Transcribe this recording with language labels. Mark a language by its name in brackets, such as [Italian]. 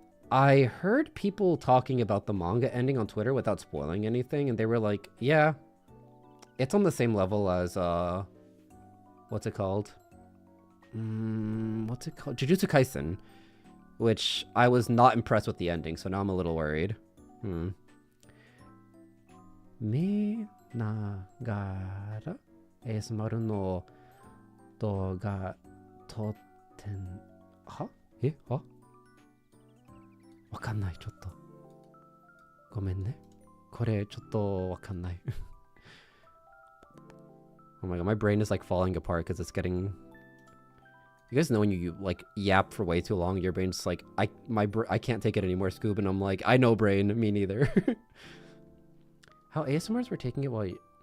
[English] I heard people talking about the manga ending on Twitter without spoiling anything, and they were like, yeah, it's on the same level as, what's it called? Jujutsu Kaisen, which I was not impressed with the ending, so now I'm a little worried. [Japanese] 見ながら ASMR の動画撮ってんはわかんないちょっとごめんねこれちょっとわかんない [English] Oh my god, my brain is like falling apart because it's getting... You guys know when you like yap for way too long, your brain's like, I can't take it anymore, Scoob, and I'm like, I know brain, me neither. How ASMRs were taking it while you...